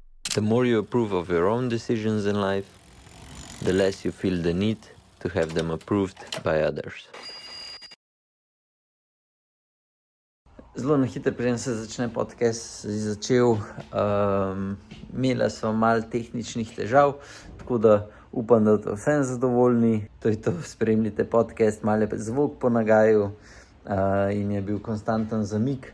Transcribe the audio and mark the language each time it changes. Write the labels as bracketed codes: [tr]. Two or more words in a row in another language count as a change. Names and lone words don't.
[en] The more you approve of your own decisions in life, the less you feel the need to have them approved by others. [sl] Zelo na hitro, preden se začne podcast, začel. Imela sva malo tehničnih težav, tako da upam, da boste vsem zadovoljni. To je to, spremljite podcast, malo je zvok po nagaju in je bil konstanten zamik.